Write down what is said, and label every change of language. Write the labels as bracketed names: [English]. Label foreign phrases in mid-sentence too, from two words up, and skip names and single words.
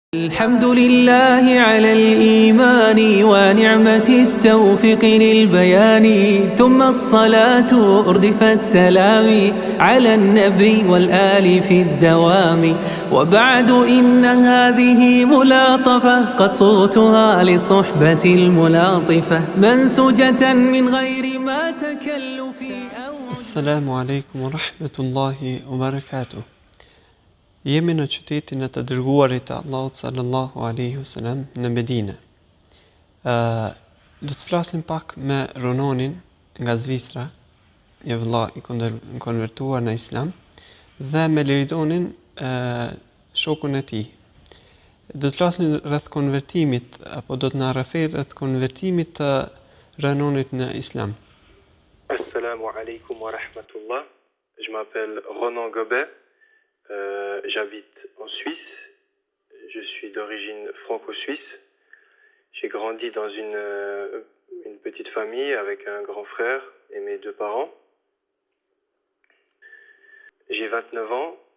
[Arabic] الحمد لله على الإيمان ونعمة التوفيق للبيان ثم الصلاة أردفت سلامي على النبي والآل في الدوام وبعد إن هذه ملاطفة قد صغتها لصحبة الملاطفة منسوجة من غير ما تكلف أو السلام عليكم ورحمة الله وبركاته. [Albanian] Jemi në qytetin e të dërguarit të Allahut [Arabic] صلى الله عليه وسلم [Albanian] në Medinë. Do të flasim pak me Rononin nga Zvicra, një vëlla i konvertuar në Islam, dhe me Liridonin, shokun e tij. Do të flasim rreth konvertimit apo do të na rrafej rreth konvertimit të Rononit në Islam. [Arabic] السلام عليكم ورحمة الله. [French] Je m'appelle Ronan Gobet. J'habite en Suisse. Je suis d'origine franco-suisse. J'ai grandi dans une petite famille avec un grand frère et mes deux parents. J'ai 29 ans.